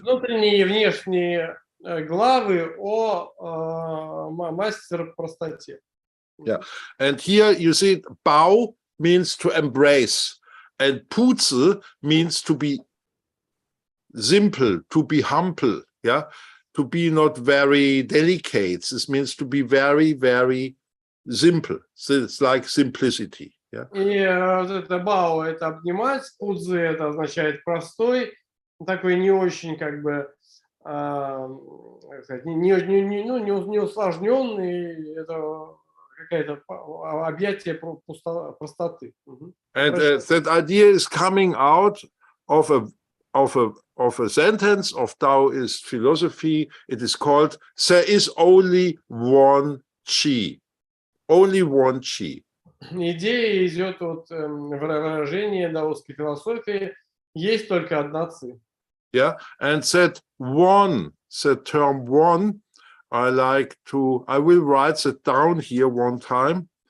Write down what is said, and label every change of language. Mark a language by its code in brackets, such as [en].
[ru] Внутренние и внешние главы о мастер простоте. [en] Yeah. And here you see Bao means to embrace, and Pu-zi means to be simple, to be humble, yeah, to be not very delicate. This means to be very, very simple. So it's like simplicity. Yeah. [ru] И вот это Бао – это обнимать, Пу-цзы – это означает простой, такой не очень как бы не усложненный, это какое-то объятие простоты. [en] And that idea is coming out of a sentence of Taoist philosophy. It is called "There is only one Qi." Only one Qi. [ru] Идея идет от выражения даосской философии. Есть только одна ци. [en] Yeah, and that one, that term one, I will write that down here one time.